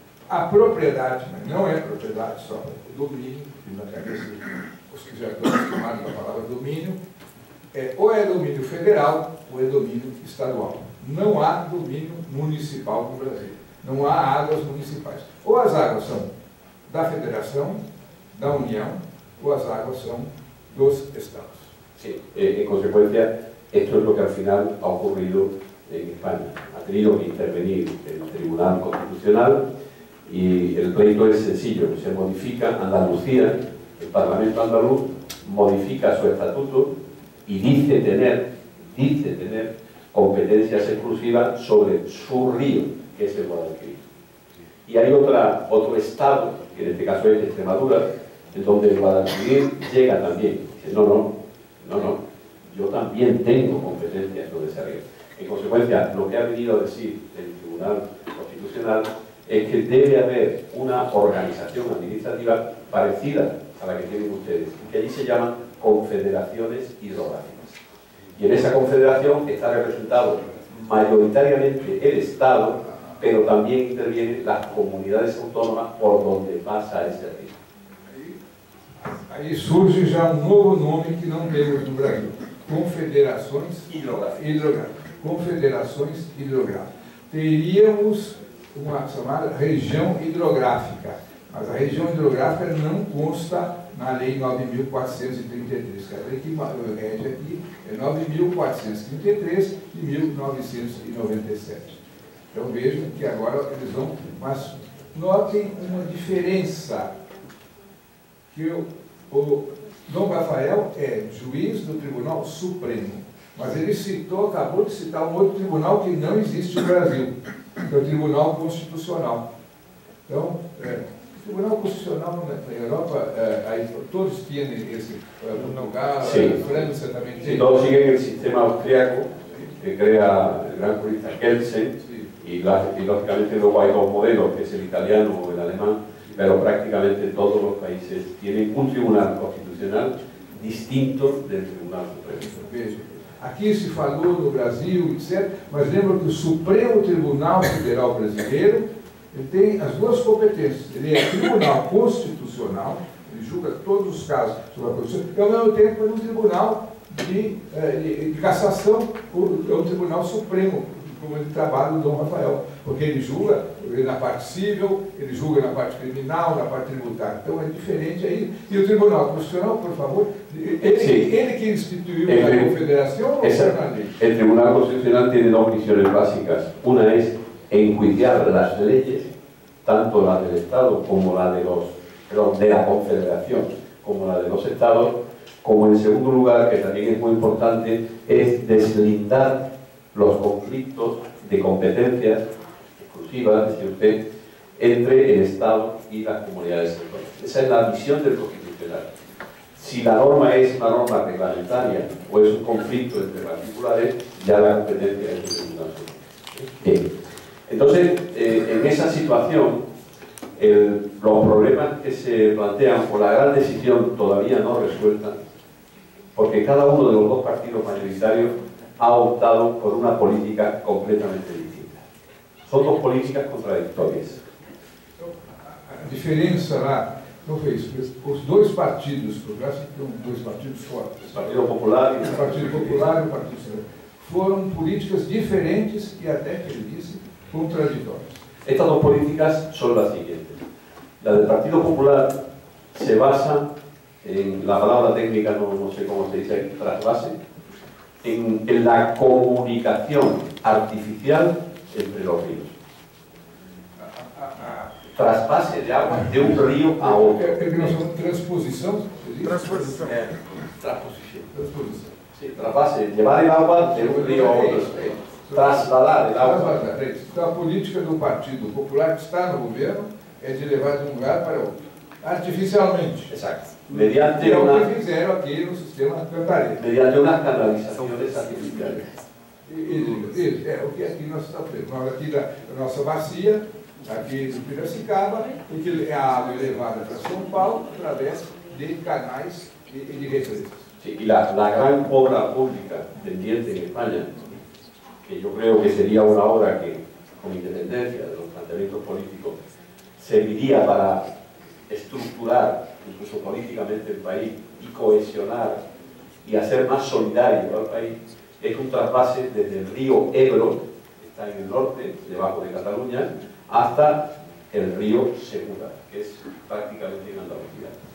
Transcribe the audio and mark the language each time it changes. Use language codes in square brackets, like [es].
[pt] A propriedade, mas não é propriedade só, o domínio, que na cabeça os que já estão acostumados com a palavra domínio, ou é domínio federal ou é domínio estadual. Não há domínio municipal no Brasil. Não há águas municipais. Ou as águas são da Federação, da União, ou as águas são dos estados. [es] Sí, en consecuencia, esto es lo que al final ha ocurrido en España. Ha tenido que intervenir el Tribunal Constitucional y el pleito es sencillo. Se modifica Andalucía, el Parlamento andaluz modifica su estatuto y dice tener competencias exclusivas sobre su río, que es el Guadalquivir. Y hay otro estado, que en este caso es Extremadura, en donde el Guadalquivir llega también. Dice: no, yo también tengo competencias sobre ese río. En consecuencia, lo que ha venido a decir el Tribunal Constitucional es que debe haber una organización administrativa parecida a la que tienen ustedes, que allí se llaman confederaciones hidrográficas. Y en esa confederación está representado mayoritariamente el Estado, pero también intervienen las comunidades autónomas por donde pasa ese río. [pt] Aí surge já novo nome que não temos no Brasil: confederações hidrográficas. Confederações hidrográficas. Teríamos uma chamada região hidrográfica, mas a região hidrográfica não consta na Lei 9.433. A lei que rege aqui é 9.433 de 1997. Então vejam que agora eles vão... Mas notem uma diferença, que o Dom Rafael é juiz do Tribunal Supremo, mas ele acabou de citar um outro tribunal que não existe no Brasil, que é o Tribunal Constitucional. Então, o Tribunal Constitucional na Europa, todos têm esse, Portugal, França também tem. [es] Todos siguen el sistema austriaco que crea el gran jurista Kelsen, y lógicamente luego hay dos modelos, que es el italiano o el alemán, pero prácticamente todos los países tienen un tribunal constitucional distinto del Tribunal Supremo. [pt] Aqui se falou no Brasil, etc., mas lembra que o Supremo Tribunal Federal Brasileiro Ele tem as duas competências. Ele é tribunal constitucional, ele julga todos os casos sobre a Constituição, e ao mesmo tempo é um tribunal de cassação, é um tribunal supremo, como ele trabalha o Dom Rafael, porque ele julga na parte civil, ele julga na parte criminal, na parte tributária. Então é diferente aí. E o Tribunal Constitucional, por favor, ele que instituiu a Confederação ou [es] el Tribunal Constitucional tiene dos misiones básicas. Una es enjuiciar las leyes, tanto las del Estado como la de la Confederación, como la de los Estados, como en segundo lugar, que también es muy importante, es deslindar los conflictos de competencias exclusivas, decía usted, entre el Estado y las comunidades autónomas. Esa es la misión del Constitucional. Si la norma es una norma reglamentaria o es un conflicto entre particulares, ya la competencia es del Tribunal Supremo. Bien. Entonces, en esa situación, los problemas que se plantean por la gran decisión todavía no resuelta, porque cada uno de los dos partidos mayoritarios ha optado por una política completamente distinta. Son dos políticas contradictorias. [pt] A diferença lá, não foi isso, os dois partidos, porque eu acho que tem dois partidos fortes. O Partido Popular e o Partido Popular e o Partido Socialista. Foram políticas diferentes e até, que ele disse, contraditórias. [es] Estas dos políticas son las siguientes. La del Partido Popular se basa en, la palabra técnica no sé cómo se dice ahí, trasvase, en la comunicación artificial entre los ríos. Trasvase de agua de un río a otro. Transposición. Transposición. Transposición. Sí, trasvase, llevar el agua de un río a otro. Trasladar el agua. [pt] Então a política do Partido Popular que está no governo é de levar de um lugar para outro. Artificialmente. [es] Exacto. Mediante [pt] o que fizeram aqui no sistema Cantareira. [es] Mediante unas canalizaciones artificiales. [pt] O que aqui nós estamos vendo. Aqui da nossa bacia, aqui do Piracicaba, em que a água é levada para São Paulo através de canais e de represas. [es] Sí, y la gran obra pública pendiente en España, que yo creo que sería una obra que, con independencia de los planteamientos políticos, serviría para estructurar, incluso políticamente, el país y cohesionar y hacer más solidario al país, es un trasvase desde el río Ebro, que está en el norte, debajo de Cataluña, hasta el río Segura, que es prácticamente en Andalucía.